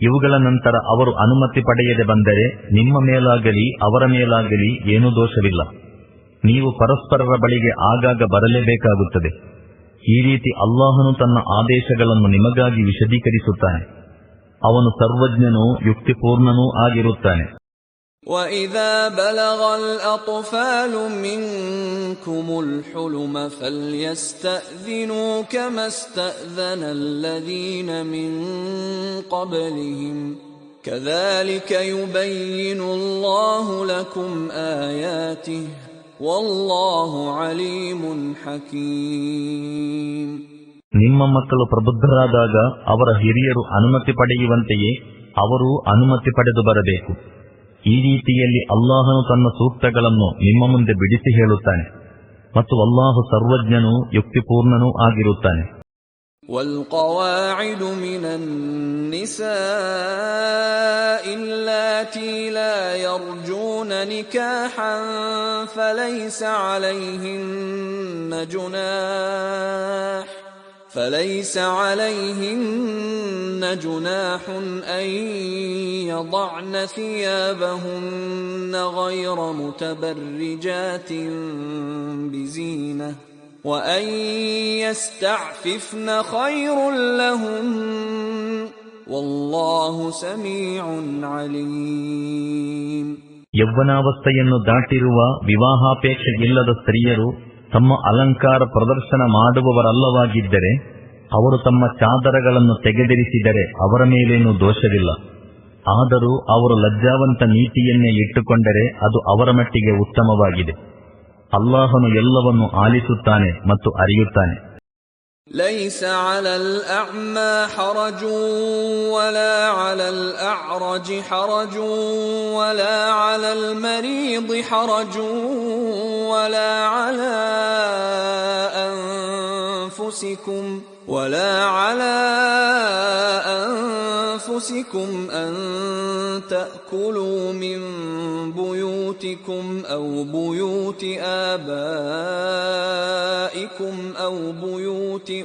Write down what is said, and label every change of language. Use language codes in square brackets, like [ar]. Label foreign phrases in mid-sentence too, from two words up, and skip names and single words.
[kn] ಇವುಗಳ ನಂತರ ಅವರು ಅನುಮತಿ ಪಡೆಯದೆ ಬಂದರೆ ನಿಮ್ಮ ಮೇಲಾಗಲಿ ಅವರ ಮೇಲಾಗಲಿ ಏನೂ ದೋಷವಿಲ್ಲ. ನೀವು ಪರಸ್ಪರರ ಬಳಿಗೆ ಆಗಾಗ ಬರಲೇಬೇಕಾಗುತ್ತದೆ. ಈ ರೀತಿ ಅಲ್ಲಾಹನು ತನ್ನ ಆದೇಶಗಳನ್ನು ನಿಮಗಾಗಿ ವಿಶದೀಕರಿಸುತ್ತಾನೆ. ಅವನು ಸರ್ವಜ್ಞನೂ ಯುಕ್ತಿಪೂರ್ಣನೂ ಆಗಿರುತ್ತಾನೆ. [ar] وَإِذَا بَلَغَ الْأَطْفَالُ مِنكُمُ الْحُلُمَ فَلْيَسْتَأْذِنُوا كَمَا اسْتَأْذَنَ الَّذِينَ مِن قَبْلِهِمْ كَذَلِكَ يُبَيِّنُ اللَّهُ لَكُمْ آيَاتِهِ وَاللَّهُ عَلِيمٌ حَكِيمٌ. [kn] ನಿಮ್ಮ ಮಕ್ಕಳು ಪ್ರಬುದ್ಧರಾದಾಗ ಅವರ ಹಿರಿಯರು ಅನುಮತಿ ಪಡೆಯುವಂತೆಯೇ ಅವರೂ ಅನುಮತಿ ಪಡೆದು ಬರಬೇಕು. ಈ ರೀತಿಯಲ್ಲಿ ಅಲ್ಲಾಹನು ತನ್ನ ಸೂಕ್ತಗಳನ್ನು ನಿಮ್ಮ ಮುಂದೆ ಬಿಡಿಸಿ ಹೇಳುತ್ತಾನೆ ಮತ್ತು ಅಲ್ಲಾಹು ಸರ್ವಜ್ಞನೂ ಯುಕ್ತಿಪೂರ್ಣನೂ ಆಗಿರುತ್ತಾನೆ. [ar] والقواعد من النساء اللاتي لا يرجون نكاحا فليس عليهن جناح أن يضعن ثيابهن غير متبرجات بزينة وأن يستعففن خير لهن والله سميع عليم. [kn] ಯೌವನಾವಸ್ಥೆಯನ್ನು ದಾಟಿರುವ ವಿವಾಹಾಪೇಕ್ಷೆ ಇಲ್ಲದ ಸ್ತ್ರೀಯರು ತಮ್ಮ ಅಲಂಕಾರ ಪ್ರದರ್ಶನ ಮಾಡುವವರಲ್ಲವಾಗಿದ್ದರೆ ಅವರು ತಮ್ಮ ಚಾದರಗಳನ್ನು ತೆಗೆದಿರಿಸಿದರೆ ಅವರ ಮೇಲೇನೂ ದೋಷವಿಲ್ಲ. ಆದರೂ ಅವರು ಲಜ್ಜಾವಂತ ನೀತಿಯನ್ನೇ ಇಟ್ಟುಕೊಂಡರೆ ಅದು ಅವರ ಮಟ್ಟಿಗೆ ಉತ್ತಮವಾಗಿದೆ. ಅಲ್ಲಾಹನು ಎಲ್ಲವನ್ನು ಆಲಿಸುತ್ತಾನೆ ಮತ್ತು ಅರಿಯುತ್ತಾನೆ. [ar] ليس على الأعمى حرج ولا على الأعرج حرج ولا على المريض حرج ولا على أنفسكم أن تأكلوا من بيوتكم أو بيوت آبائكم أو بيوت